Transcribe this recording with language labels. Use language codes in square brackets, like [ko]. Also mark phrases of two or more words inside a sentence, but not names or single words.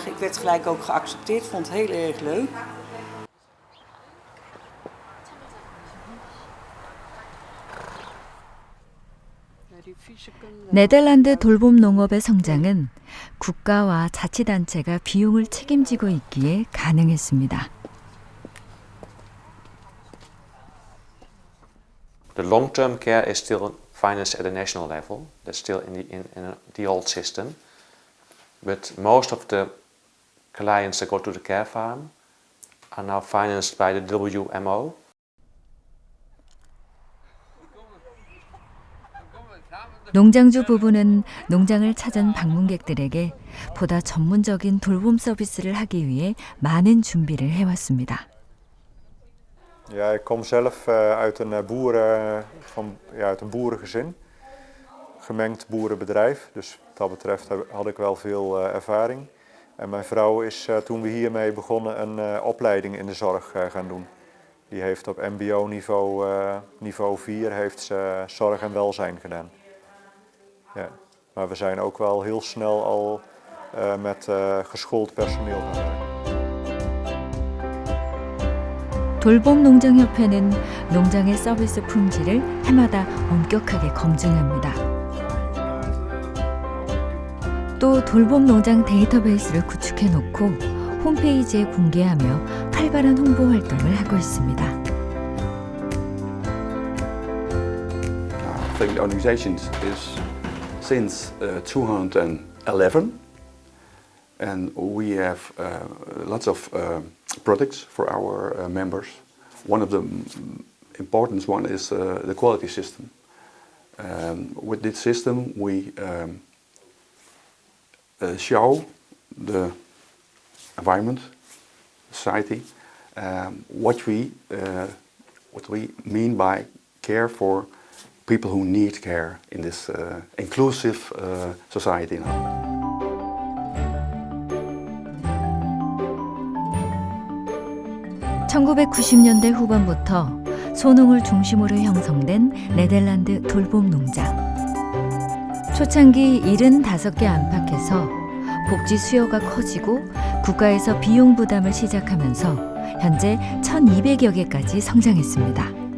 [nl] Ik werd gelijk ook geaccepteerd, vond het heel erg leuk. [ko] 네덜란드 돌봄 농업의 성장은 국가와 자치단체가 비용을 책임지고 있기에 가능했습니다. [en] The long-term care is still financed at a national level. That's still in the old system. But most of the clients that go to the care farm are now financed by the WMO. [ko] 농장주 부부는 농장을 찾은 방문객들에게 보다 전문적인 돌봄 서비스를 하기 위해 많은 준비를 해왔습니다. [nl] Ja, ik kom zelf uit een boerengezin, gemengd boerenbedrijf. Dus wat dat betreft had ik wel veel ervaring. En mijn vrouw is toen we hiermee begonnen een opleiding in de zorg gaan doen. Die heeft op mbo-niveau, niveau 4, heeft ze zorg en welzijn gedaan. Ja, maar we zijn ook wel heel snel al met geschoold personeel gaan werken. [ko] 돌봄농장협회는 농장의 서비스 품질을 해마다 엄격하게 검증합니다. 또 돌봄농장 데이터베이스를 구축해놓고 홈페이지에 공개하며 활발한 홍보 활동을 하고 있습니다. [en] Family Organizations is since 2011 and we have lots of products for our members. One of the important one is the quality system. With this system we show the environment, society, what we mean by care for people who need care in this inclusive society now. [ko] (1990년대) 후반부터 소농을 중심으로 형성된 네덜란드 돌봄 농장. 초창기 75개 안팎에서 복지 수요가 커지고 국가에서 비용 부담을 시작하면서 현재 1,200여 개까지 성장했습니다.